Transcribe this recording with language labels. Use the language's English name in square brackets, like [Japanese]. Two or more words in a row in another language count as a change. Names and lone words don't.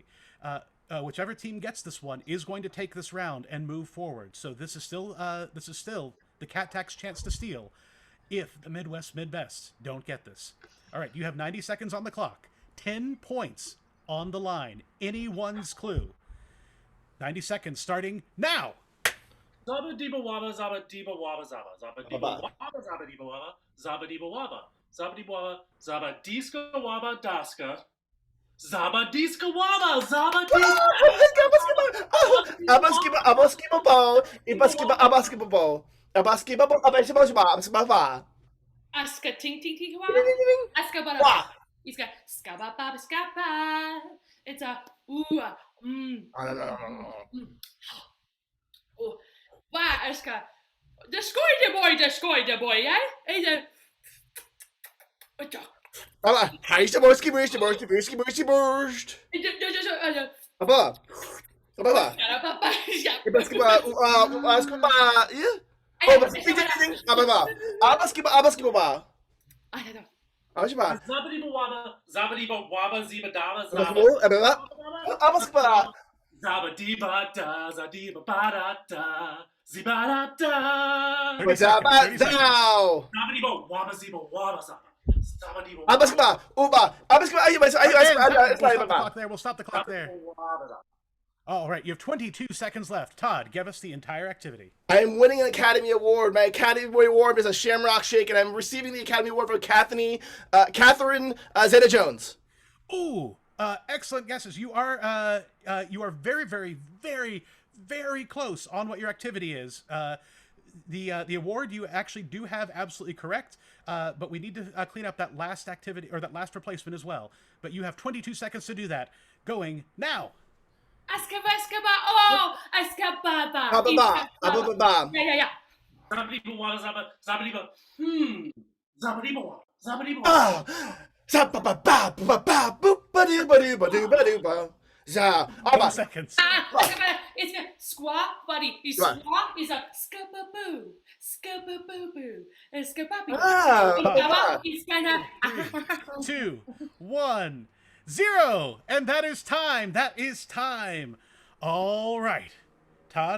[English] Whichever team gets this one is going to take this round and move forward. So this is still the Cat Tax chance to steal if the Midwest Midbests don't get this. All right, you have 90 seconds on the clock. 10 points on the line. Anyone's clue. 90 seconds starting now. Zabba deeba waba, zabba deeba waba, zabba. Zabba deeba waba, zabba deeba waba, zabba deeba waba. Zabba deeba waba, zabba diska waba daska. Zabba diska waba, zabba diska. Abaskiba ball, abaskiba ball. Abaskiba. Aska ting ting ting wa. Aska bara. Iska skaba baba skaba. It's a ooh Oh, wow, Aska. Destroy the boy, yeah? Heiße Borski, Borski, Borski, Borski, Borski, Borst. Apa? Apa? Basketball, basketball, ja? [German] Oh, was ist das? Aber, Basketball. Zabadiba waba ziba daba [English] Basketball. Zabadiba da zadiba badata zibadata. Zabadiba waba ziba waba zaba. Basketball. Uba. Basketball. We'll stop the clock there. All right, you have 22 seconds left. Todd, give us the entire activity. I am winning an Academy Award. My Academy Award is a Shamrock Shake, and I'm receiving the Academy Award for Catherine Zeta-Jones. Ooh, excellent guesses. You are very, very, very, very close on what your activity is. The award you actually do have absolutely correct, but we need to clean up that last activity or that last replacement as well. But you have 22 seconds to do that. Going now. Yeah. Zabadiba waba zaba zabadiba. Zabadiba waba zabadiba. Za. 10 seconds. It's a squat buddy. The squat is a skababoo, skababoo, and skababoo. It's kind of 2, 1, 0, and that is time. That is time. All right, Todd.